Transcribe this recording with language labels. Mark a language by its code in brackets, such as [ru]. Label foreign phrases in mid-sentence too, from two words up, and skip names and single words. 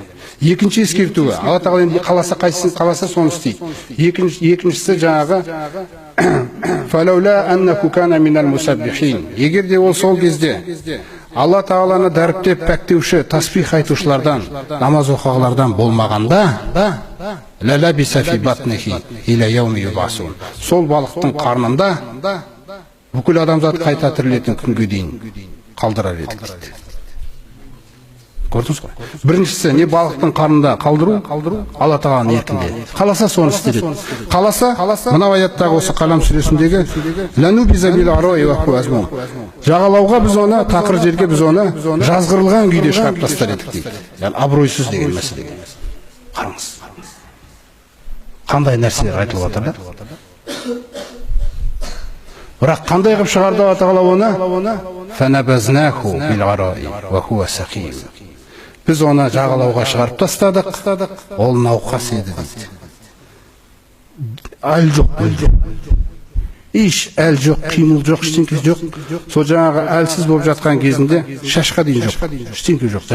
[kk] Екінші ескертуі, Алла тағала енді қаласа қайсысын қаласа соны істейді. Екіншісі жаңағы [ar] فلولا أنه كان من المسبحين. [kk] Егер де ол сол кезде Алла тағаланы дәріптеп пәктеуші, тасбих айтушылардан, намаз оқығылардан болмағанда, [ar] للبث في بطنه إلى يوم يبعثون. [kk] Сол балықтың қарнында бүкіл адамзат қайта тірілетін күнге дейін қалдырар едік дейді. Көрдіңіз ғой? Біріншісі не балықтың қарнында қалдыру, Алла тағаланың еркінде. Қаласа соны істейді. Қаласа, мынау аяттағы осы Қалам сүресіндегі [ar] لنبذ بالعراء وهو مذموم. [kk] Жағалауға біз оны, тақыр жерге біз оны жазғырылған күйде шығарып тастар едік дейді. Яғни абыройсыз деген мәселе. Қараңыз. Қандай нәрселер айтылып жатыр да? Бірақ қандай қылып шығарды Алла тағала оны? [ar] فنبذناه بالعراء وهو سقيم. [kk] Біз оны жағалауға шығарып тастадық, ол науқас еді дейді. Әл жоқ, әл жоқ, қимыл жоқ, ештеңке жоқ. Сол жаңағы әлсіз болып жатқан кезінде шашқа дейін жоқ, ештеңке жоқ.